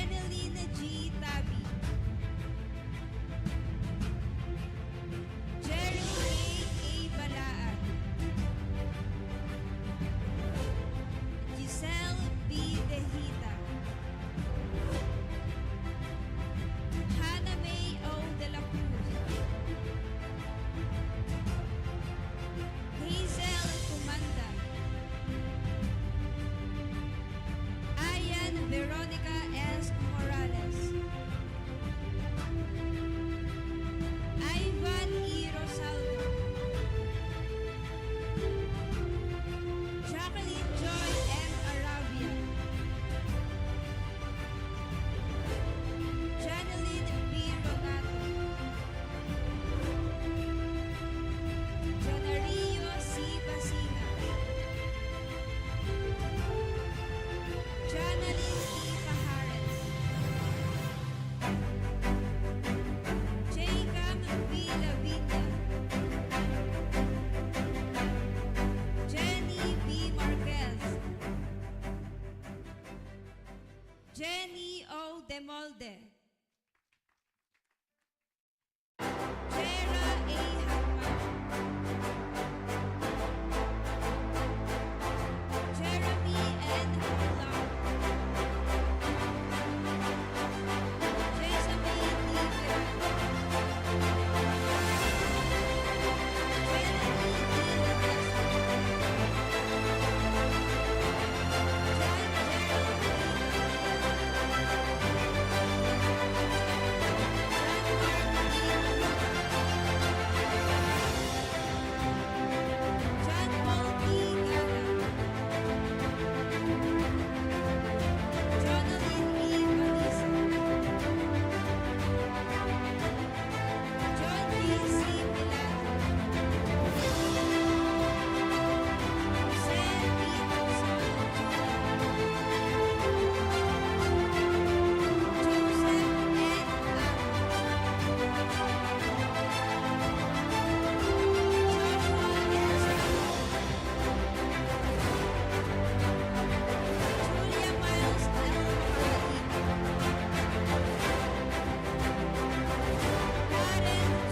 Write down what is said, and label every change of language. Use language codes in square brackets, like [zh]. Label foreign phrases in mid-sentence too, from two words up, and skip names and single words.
[en] Jeneline G. Tabi. Jeremy A. Balaan. Giselle B. Dehita. Hannah May O. De La Cruz. Hazel Tumanda. Ayan Veronica S. Morales. Ivan E. Rosaldo. Jacqueline Joy M. Arabia. Janeline B. Ronato. Jonario C. Basina. Janaline E. Pajares. Jacob B. Lavita. Jenny B. Marquez. Jenny O. Demolde. Jera A. Hakman. Jeremy N. Hulang. Jessamine D. Viran. Jenny D. Latesa. John Gerald D. John Mark D. John Paul D. Gala. Jonathan E. Vanessa. John B. C. Milano. Jose B. Gonzalo Jr. Joseph N. Aro. Julia Miles L. Paradigma. Karen G.